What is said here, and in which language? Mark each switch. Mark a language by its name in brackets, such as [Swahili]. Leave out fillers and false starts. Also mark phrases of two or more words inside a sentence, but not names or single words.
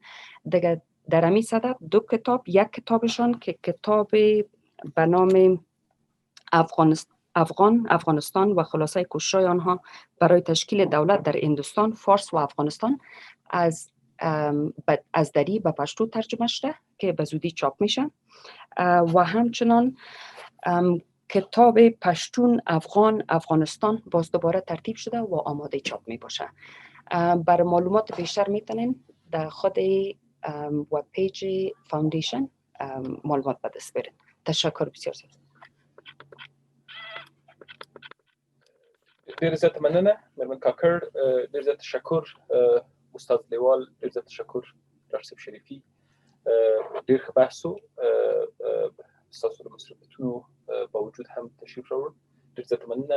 [Persian] دیگه در امی صدد 2 کتاب، یک کتابشان که کتاب به نام افغانستان و خلاصه کوشش‌های آنها برای تشکیل دولت در هندوستان، فارس و افغانستان از دری به پشتو ترجمه شده که به زودی چاپ میشه و همچنان کتاب پشتون افغانستان باز دوباره ترتیب شده و آماده چاپ می باشه. برای معلومات بیشتر میتونین در خود [English] web page [Persian] فاوندیشن معلومات به دست برین. تشکر بسیار زیاد. [Pashto] ډیر زیات مننه مرمن کاکړ، ډیر زیات تشکر استاد لیوال، ډیر زیات تشکر ډاکټر صاحب شریفي، ډیر ښه بحث و. ستاسو د مصروفیتونو باوجود هم تشریف راوړ، ډیر زیات مننه.